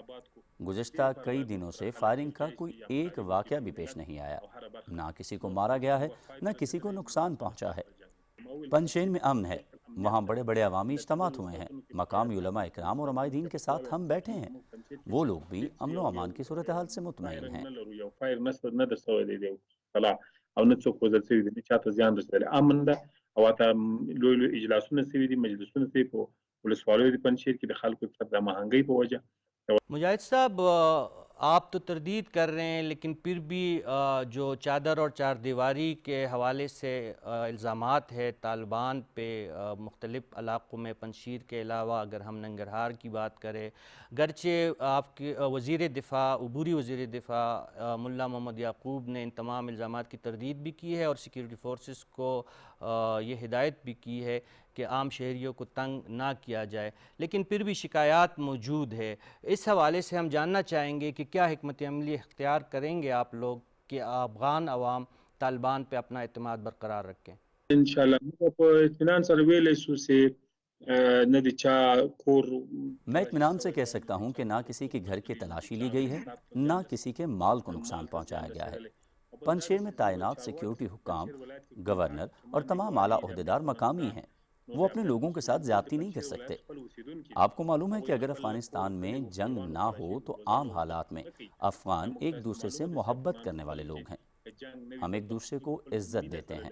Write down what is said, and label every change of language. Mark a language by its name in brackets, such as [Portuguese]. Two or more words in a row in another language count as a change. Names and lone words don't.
[Urdu] گزشتہ کئی دنوں سے فائرنگ کا کوئی ایک واقعہ بھی پیش نہیں آیا۔ نہ کسی کو مارا گیا ہے، نہ کسی کو نقصان پہنچا ہے۔ پنجشیر میں امن ہے، وہاں بڑے بڑے عوامی اجتماعات ہوئے ہیں، مقامی علماء اکرام اور عمائدین کے ساتھ ہم بیٹھے ہیں، وہ لوگ بھی امن و امان کی صورتحال سے مطمئن ہیں۔ [Pashto] او نه څوک وژل شوي دي، نه چاته زیان رسېدلی، امن ده. او حتی لوی لوی اجلاسونه شوي دي، مجلسونه شوي په ولسوالیو د پنجشیر کې د خلکو اکثر د مهنګۍ په وجه. [Urdu] مجاہد صاحب، آپ تو تردید کر رہے ہیں لیکن پھر بھی جو چادر اور چار دیواری کے حوالے سے الزامات ہے طالبان پہ مختلف علاقوں میں، پنجشیر کے علاوہ اگر ہم ننگرہار کی بات کریں، گرچہ آپ کے وزیر دفاع، عبوری وزیر دفاع ملا محمد یعقوب نے ان تمام الزامات کی تردید بھی کی ہے اور سیکیورٹی فورسز کو یہ ہدایت بھی کی ہے کہ عام شہریوں کو تنگ نہ کیا جائے، لیکن پھر بھی شکایات موجود ہے۔ اس حوالے سے ہم جاننا چاہیں گے کہ کیا حکمت عملی اختیار کریں گے آپ لوگ کہ افغان عوام طالبان پہ اپنا اعتماد برقرار رکھیں؟ [Pashto] انشاءاللہ موږ په اطمینان سره ویلی شو چې نه د چا کور. [Urdu] میں اطمینان سے کہہ سکتا ہوں کہ نہ کسی کے گھر کی تلاشی لی گئی ہے، نہ کسی کے مال کو نقصان پہنچایا گیا ہے۔ پنجشیر میں تعینات سیکیورٹی حکام، گورنر اور تمام اعلیٰ عہدیدار مقامی ہیں، وہ اپنے لوگوں کے ساتھ زیادتی نہیں کر سکتے۔ آپ کو معلوم ہے کہ اگر افغانستان میں جنگ نہ ہو تو عام حالات میں افغان ایک دوسرے سے محبت کرنے والے لوگ ہیں، ہم ایک دوسرے کو عزت دیتے ہیں۔